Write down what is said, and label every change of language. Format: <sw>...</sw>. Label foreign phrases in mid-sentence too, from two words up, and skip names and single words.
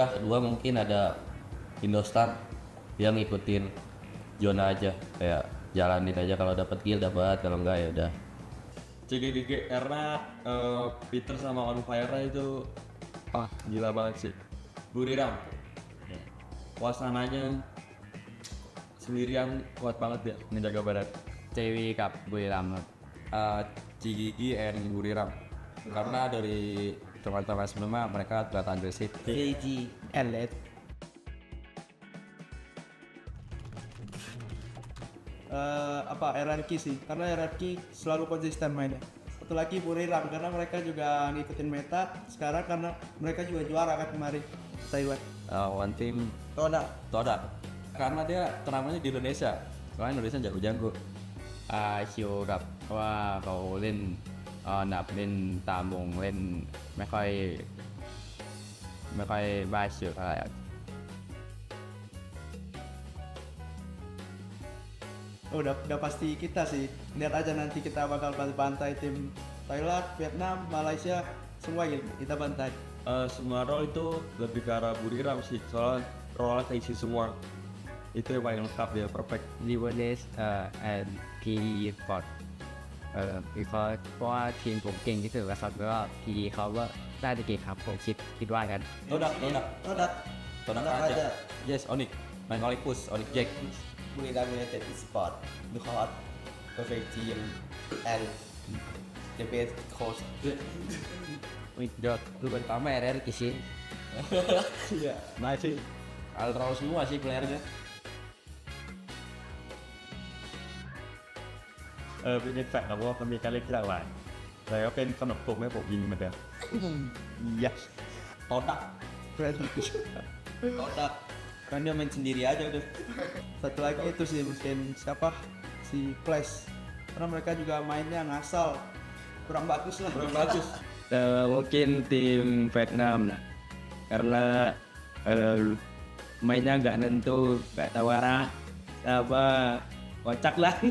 <id>Kedua mungkin ada Indostar, dia ngikutin zona aja, kayak jalanin aja, kalau dapat kill dapat, kalau enggak ya udah. CGG karena Peter sama On Fire itu gila banget sih. Buriram. Wasananya sendirian kuat banget ya menjaga barat.</id> <th>CW กับบุรีรัมย์ครับ</th> <id>Cigigi and Buriram karena dari teman-teman sebelumnya mereka terlihat agresif. KG LS RRQ sih, karena RRQ selalu konsisten mainnya. Satu lagi Buriram karena mereka juga ngikutin meta sekarang karena mereka juga juara kan kemarin Taiwan. One team Todak karena dia turnamennya di Indonesia, soalnya Indonesia jago-jago.</id> <th>ชิวครับเพราะว่าเขาเล่นหนับเล่นตามวงเล่นไม่ค่อยบ้าเชือกอะไร</th> <id>Udah pasti kita sih. Lihat aja nanti kita bakal bantai tim Thailand, Vietnam, Malaysia, semua kita bantai. Semua role itu lebih ke arah Buriram sih, soalnya role isi semua. Itu yang paling lengkap dia, perfect.</id> <th>Liverpool and PE Esports เพราะว่าทีมผมเก่งที่สุดแล้วครับแล้วก็ PE เขาก็ได้จะเก่งครับผมคิดว่ากัน</th> <id>Todak aja. Yes, Onyx. Main Olympus, Onyx Jack.</id> <en>Buriram United Esports because perfect team and the best coach.</en> <id>Lu pertama RRQ sih. Iya, nice sih. Altrow semua sih playernya.</id> <th>เป็นแฟกต์นะว่ามันมีการเล่นที่หลากหลายแต่ก็เป็นขนมปลุกให้ผมยิงเหมือนเดิม</th> <id>Yes. Todak. Kan dia main sendiri aja udah. Satu lagi itu sih mungkin siapa si Flash karena mereka juga mainnya ngasal kurang bagus lah. Mungkin tim Vietnam lah karena mainnya nggak nentu, nggak tahu arah, kocak lah.</id>